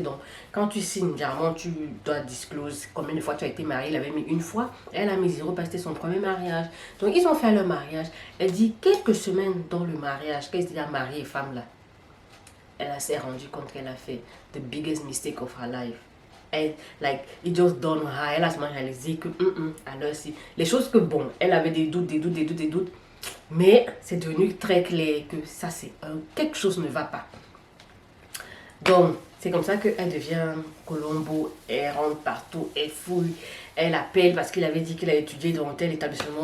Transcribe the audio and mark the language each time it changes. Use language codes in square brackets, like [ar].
[fr] Donc quand tu signes, généralement, tu dois disclose combien de fois tu as été marié. Il avait mis une fois, elle a mis zéro parce que c'était son premier mariage. Donc ils ont fait leur mariage. Elle dit quelques semaines dans le mariage, qu'elle s'est mariée femme là, elle s'est rendue compte qu'elle a fait [en] the biggest mistake of her life. Elle, like, it just done her. [fr] Elle a seulement réalisé que, alors si, les choses que, bon, elle avait des doutes, des doutes, mais c'est devenu très clair que ça, c'est quelque chose ne va pas. Donc, c'est comme ça qu'elle devient Colombo, elle rentre partout, elle fouille, elle appelle parce qu'il avait dit qu'il a étudié dans tel établissement.